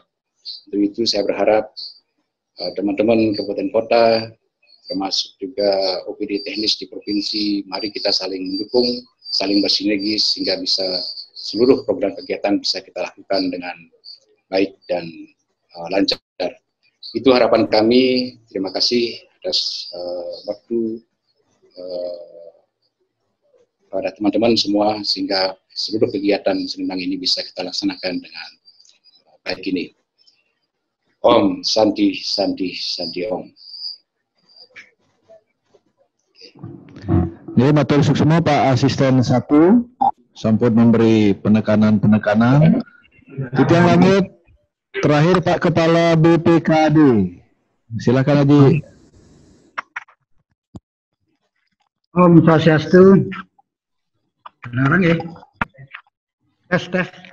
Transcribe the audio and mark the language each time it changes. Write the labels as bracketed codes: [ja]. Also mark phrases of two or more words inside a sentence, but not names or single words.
[id] Untuk itu saya berharap teman-teman kabupaten kota, termasuk juga OPD teknis di provinsi, mari kita saling mendukung, saling bersinergis sehingga bisa seluruh program kegiatan bisa kita lakukan dengan baik dan lancar. Itu harapan kami. Terima kasih atas waktu pada teman-teman semua sehingga seluruh kegiatan senang ini bisa kita laksanakan dengan baik ini. [sa] Om Santi Santi Santi Om. [id] Jadi [ban] matur suksema [id] Pak Asisten 1 sampun memberi penekanan-penekanan. Titiang lanjut terakhir Pak Kepala BPKD. Silakan Haji. [sa] Om Swastiastu. [id] Beneran ya? Tes.